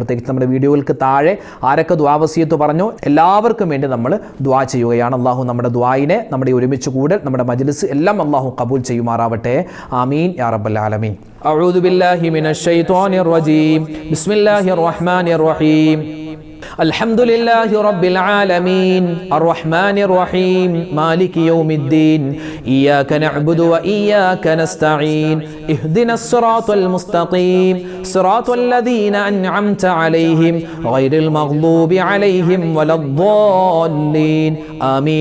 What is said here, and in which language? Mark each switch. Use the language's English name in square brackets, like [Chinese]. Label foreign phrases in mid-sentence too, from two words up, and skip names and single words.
[Malayalam] പ്രത്യേകിച്ച് നമ്മുടെ വീഡിയോകൾക്ക് താഴെ ആരൊക്കെ ദുആ വസിയത്ത് പറഞ്ഞു എല്ലാവർക്കും വേണ്ടി നമ്മൾ ദുആ ചെയ്യുകയാണ്. അള്ളാഹു നമ്മുടെ ദുആയിനെ, നമ്മുടെ ഒരുമിച്ച് കൂടൽ, നമ്മുടെ മജ്ലിസ് എല്ലാം അള്ളാഹു ഖബൂൽ ചെയ്യുമാറാവട്ടെ. [Arabic] آمين يا رب العالمين. أعوذ بالله من الشيطان الرجيم. بسم الله الرحمن الرحيم. الحمد لله رب العالمين الرحمن الرحيم مالك يوم الدين إياك نعبد وإياك نستعين اهدنا الصراط المستقيم صراط الذين أنعمت عليهم غير المغضوب عليهم ولا الضالين آمين.